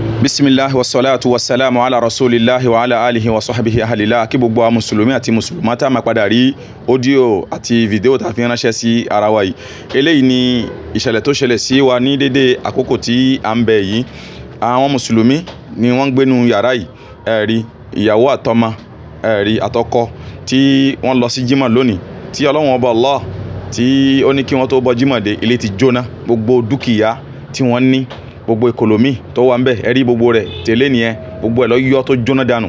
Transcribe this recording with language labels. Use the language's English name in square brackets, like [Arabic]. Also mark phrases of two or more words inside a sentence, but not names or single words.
[Arabic] بسم الله والصلاة والسلام على رسول الله وعلى آله وصحبه [Yoruba] ahalila kí gbogbo àwọn mùsùlùmí àti mùsùlùmá tá a máa padà rí ọ́díò àti fídíò tá a fi ránṣẹ́ sí ara wa yìí. Eléyìí ni ìṣẹ̀lẹ̀ tó ṣẹlẹ̀ sí wa ní dédé àkókò tí à ń bẹ yìí. Àwọn mùsùlùmí ni wọ́n ń gbénu yàrá yìí, ẹ̀rí ìyàwó àtọmọ, ẹ̀rí àtọkọ tí wọ́n lọ sí jímọ̀ lónìí tí Ọlọ́run ọba Allah tí ó ní kí wọ́n tó bọ́ jímọ̀ dé, ilé ti jóná, gbogbo dúkìá tí wọ́n ní, gbogbo ìkòlòmí tó wà ń bẹ̀, ẹ̀rí gbogbo rẹ̀ tẹ́lẹ̀ nìyẹn, gbogbo ẹ̀ lọ yọ tó jóná dànù.